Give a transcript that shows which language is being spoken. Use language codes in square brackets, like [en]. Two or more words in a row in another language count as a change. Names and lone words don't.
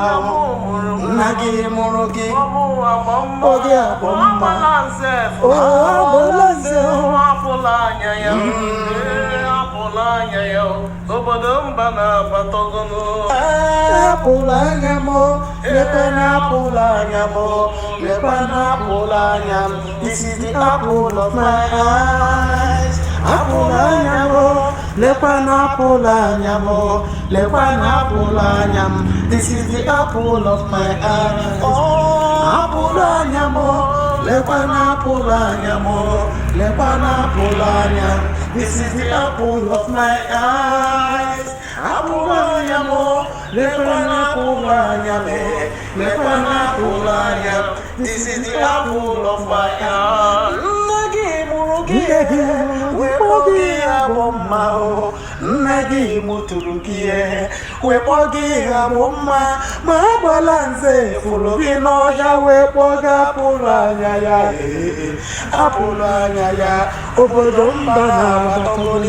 [ig] Nna gị mụrụ gị, oge agba mma. Agbala nze apụlụ anya ya, apụlụ anya ya, obodo mba na-agbata ọgụgụ. Apụlụ anya m, lekwanụ apụlụ anya m, lekwanụ apụlụ anya m. [en] This is the apple of my eyes. [ig] Apụlụ anya m, lekwanụ apụlụ anya m, lekwanụ apụlụ anya m. [en] This is the apple of my eyes. [ig] Apụlụ anya m, lekwanụ apụlụ anya m, lekwanụ apụlụ anya m. [en] This is the apple of my eyes. [ig] Apụlụ anya m, lekwanụ apụlụ anya m, lekwanụ apụlụ anya m. [en] This is the apple of my eyes. [ig] Nne gị mụrụ gị, wekpọ gị abụ mma o. Nne gị mụtụrụ gị, wekpọ gị abụ mma. Ma agbala nze fụrụ gị n'ọhịa, wekpọ gị apụlụ anya ya. Apụlụ anya ya, obodo mba na-agbata.